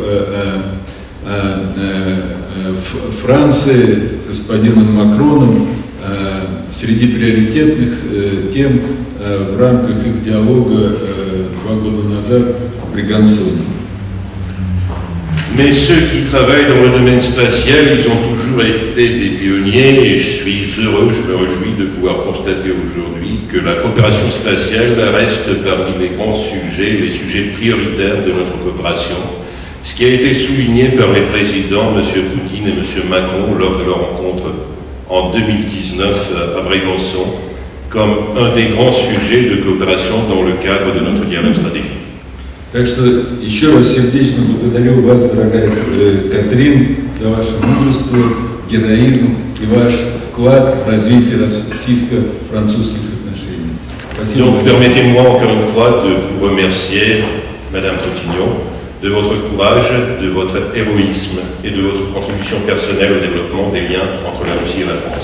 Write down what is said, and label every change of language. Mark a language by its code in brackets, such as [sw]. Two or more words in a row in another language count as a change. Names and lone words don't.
[ru] Франции господином Макроном среди приоритетных тем в рамках их диалога 2 года назад в Бригансоне. [fr] Mais ceux qui travaillent dans le domaine spatial, ils ont toujours été des pionniers et je suis heureux, je me réjouis de pouvoir constater aujourd'hui que la coopération spatiale reste parmi les grands sujets, les sujets prioritaires de notre coopération, ce qui a été souligné par les présidents M. Poutine et M. Macron lors de leur rencontre en 2019 à Brégançon comme un des grands sujets de coopération dans le cadre de notre dialogue stratégique. [ru] Так что еще раз сердечно благодарю вас, дорогая Катрин, за ваше мужество, героизм и ваш вклад в развитие российско-французских отношений. Спасибо. [fr] Donc permettez-moi encore une fois de vous remercier, Madame Cotignon, de votre courage, de votre héroïsme et de votre contribution personnelle au développement des liens entre la Russie et la France.